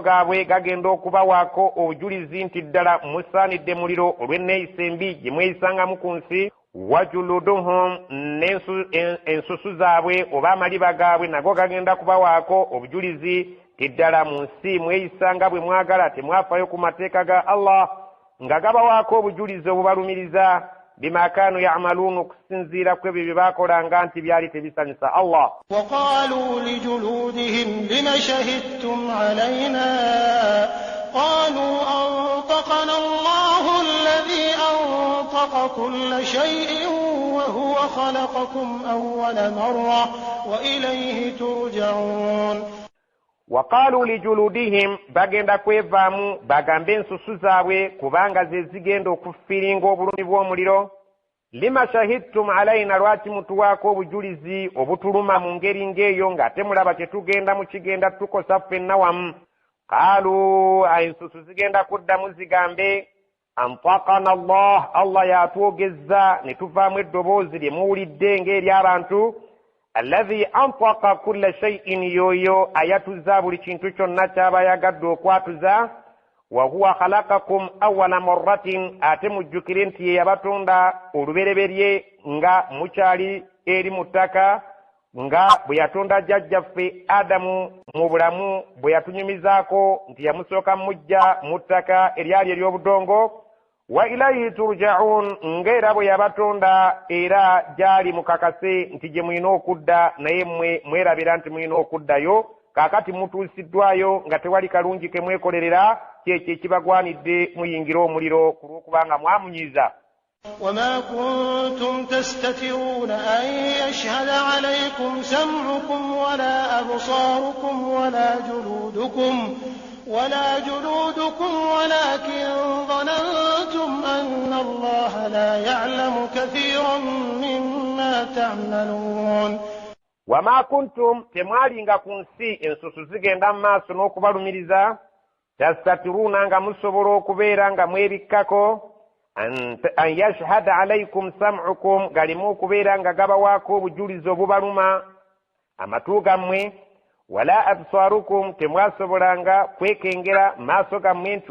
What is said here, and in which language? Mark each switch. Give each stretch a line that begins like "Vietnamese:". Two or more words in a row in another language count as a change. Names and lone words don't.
Ganda: gaabwe gagenda okubawaako obujulizi nti ddala musaanidde muliro olw'enneeyisa embi gye mweyisangamu ku nsi wajuluduhum n'ensusu zaabwe oba amaliba gaabwe nago gagenda kubawaako obujulizi tiddala mu nsi mweyisanga bwe mwagala temwafayo ku mateeka ga Allah nga gabawaako obujulizi obubalumiriza bima
Arabic: كانوا يعملون
Ganda: okusinziira ku ebyo bye baakolanga nti byali tebisanyusa Allah
Arabic: وقالوا لجلودهم لم شهدتم علينا قالوا أنطقنا الله الذي أنطق كل شيء وهو خلقكم أول مرة وإليه ترجعون وقالوا لجلودهم
Ganda: bagenda kwevaamu bagambe ensusu zaabwe kubanga ze zigenda okufiiringa obulumi bw'omuliro
Arabic: لم شهدتم علينا
Ganda: lwaki mutuwaako obujulizi obutuluma mu ngeri ng'eyo ng'ate mulaba tetugenda mu kigenda tukosa ffenna wamu. Qaalu ensusu zigenda kuddamu zigambe
Arabic: أنطقنا الله
Ganda: yatwogezza ne tuvaamu eddoboozi lye muwulidde ng'ery'abantu
Arabic: الذي أنطق كل شيء
Ganda: yoyo ayatuza buli kintu kyonna ky'aba yagadde okwatuza
Arabic: وهو خلقكم أول مرة
Ganda: ate mujjukire nti ye yabatonda olubereberye nga mukyali eri mu ttaka nga bwe yatonda jjajjaffe Adamu mu bulamu bwe yatunyumizaako nti yamusooka mujja mu ttaka eryali ery'obudongo
Arabic: وإليه ترجعون
Ganda: ng'era bwe yabatonda era gyali mukakase nti gye mulina okudda naye mmwe mwerabira nti mulina okuddayo kaakati mutuusiddwayo nga tewali kalungi ke mwekolerera kyekyo ekibagwanidde muyingira omuliro ku lw'okubanga mwamunyiza.
Arabic: وما كنتم تستترون أن يشهد عليكم سمعكم ولا أبصاركم ولا جلودكم ولكن ظننتم أن الله لا يعلم كثيرا مما تعملون. وما كنتم
Ganda: temwalinga ku nsi ensusu zigenda mu maaso n'okubalumiriza tastatiruna nga musobola okubeera nga mwebikkako
Arabic: أن يشهد عليكم سمعكم
Ganda: galimu okubeera nga gabawaako obujulizi obubaluma amatu gammwe
Arabic: ولا أبصاركم
Ganda: temwasobolanga kwekengera maaso gammwe nti